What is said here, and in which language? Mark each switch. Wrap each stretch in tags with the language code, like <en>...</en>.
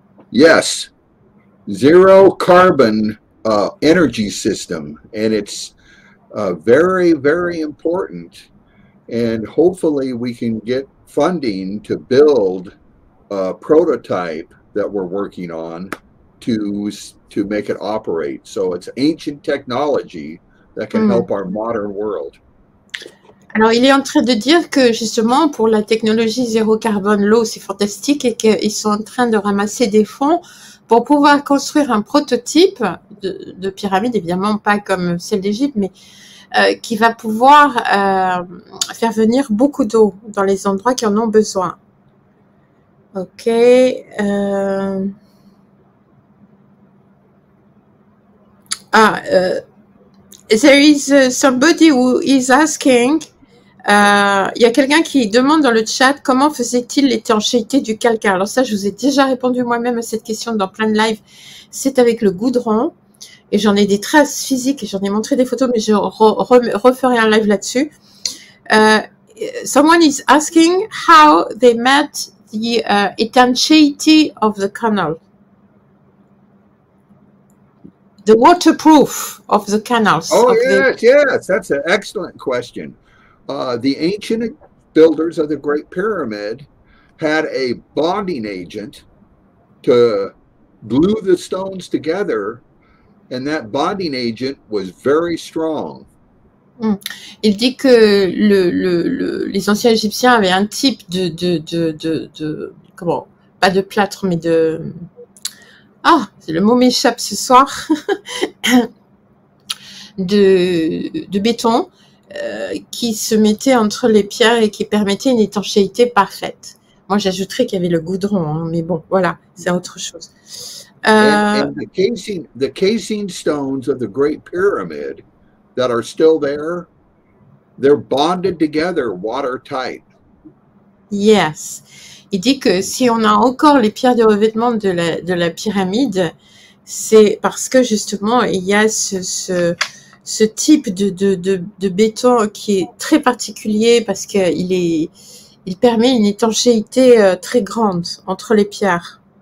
<en>Yes, zero carbon energy system, and it's very, very important. And hopefully we can get funding to build a prototype that we're working on to make it operate. So it's ancient technology that can help our modern world.</en> <fr>Alors, il est en train de dire que justement, pour la technologie zéro carbone, l'eau, c'est fantastique et qu'ils sont en train de ramasser des fonds pour pouvoir construire un prototype de pyramide, évidemment pas comme celle d'Égypte, mais qui va pouvoir faire venir beaucoup d'eau dans les endroits qui en ont besoin. Ok.</fr> <en>There is somebody who is asking.</en> <fr>Il y a quelqu'un qui demande dans le chat comment faisait-il l'étanchéité du calcaire. Alors ça, je vous ai déjà répondu moi-même à cette question dans plein de lives. C'est avec le goudron. Et j'en ai des traces physiques et j'en ai montré des photos, mais je referai un live là-dessus.</fr> <en>Someone is asking how they made the étanchéité of the canal. The waterproof of the canals. Oh, yes, that's an excellent question. The ancient builders of the Great Pyramid had a bonding agent to glue the stones together, and that bonding agent was very strong.</en> <fr>Il dit que les anciens Égyptiens avaient un type de comment, pas de plâtre, mais de... Ah, le mot m'échappe ce soir. de béton qui se mettait entre les pierres et qui permettait une étanchéité parfaite. Moi, j'ajouterais qu'il y avait le goudron, hein, mais bon, voilà, c'est autre chose.</fr> <en>And the casing stones of the Great Pyramid that are still there, they're bonded together watertight. Yes.</en> <fr>Il dit que si on a encore les pierres de revêtement de la pyramide, c'est parce que justement, il y a ce type de béton qui est très particulier parce qu'il permet une étanchéité très grande entre les pierres.</fr>